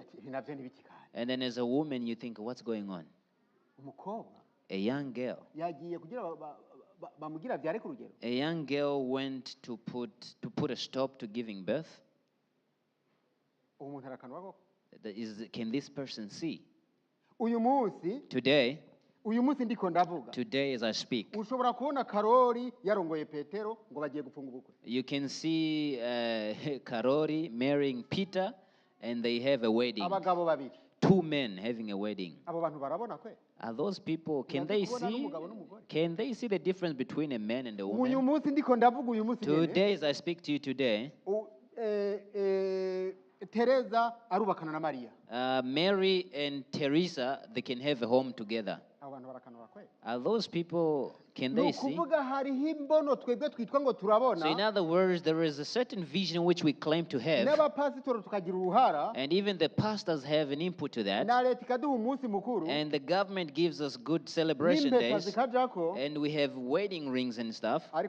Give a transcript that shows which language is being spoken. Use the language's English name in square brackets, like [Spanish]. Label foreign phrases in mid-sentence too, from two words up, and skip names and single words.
[English] And then as a woman, you think, what's going on? A young girl. A young girl went to put a stop to giving birth. Can this person see? [Rundi] uyu munsi [English] Today, [Rundi] uyu munsi ndiko ndavuga [English] today as I speak, [Rundi] ushobora kubona Karori yarongoye Petero ngo bagiye gufunga ubukwe. [English] you can see Karori marrying Peter and they have a wedding. [Rundi] Abagabo babiri. [English] Two men having a wedding. [Rundi] Abo bantu barabona kwe? [English] Are those people, can they see the difference between a man and a woman? [Rundi] Uyu munsi ndiko ndavuga uyu munsi nyene. [English] Today as I speak to you today, [Rundi] Teresa arubakana na Maria. [English] Mary and Teresa, they can have a home together. Are those people, can they see? So in other words, there is a certain vision which we claim to have, and even the pastors have an input to that, and the government gives us good celebration days, and we have wedding rings and stuff.